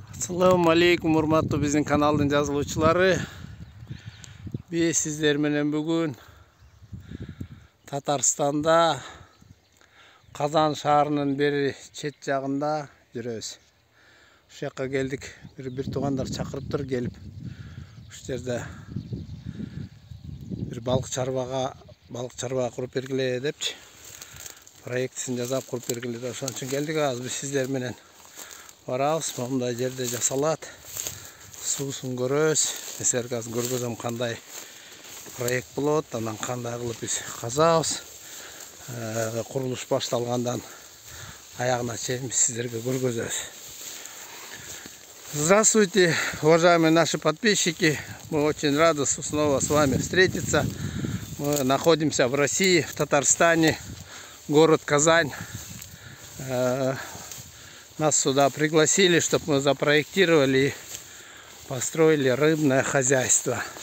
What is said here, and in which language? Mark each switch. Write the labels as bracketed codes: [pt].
[ky] Assalamu alaikum урматтуу биздин каналдын жазылуучулары. Биз сиздер менен бүгүн Татарстанда Казан шаарынын бери чет жагында жүрөбүз. Ушул жакка келдик. Бир туугандар чакырыптыр келип. Ушул жерде бир балык чарба куруп бергиле депчи. Проектисин жасап куруп бергиле деп ошон үчүн келдик. Азыр биз сиздер менен барабыз. Мындай жерде жасалат. Суусун көрөбүз. Силерге азыр көргөзөм кандай проект болот, анан кандай кылып биз казабыз. Курулуш башталгандан аягына чейин биз сиздерге көргөзөбүз. [ru] Здравствуйте, уважаемые наши подписчики. Мы очень рады снова с вами встретиться. Мы находимся в России, в Татарстане, город Казань. Нас сюда пригласили, чтобы мы запроектировали и построили рыбное хозяйство.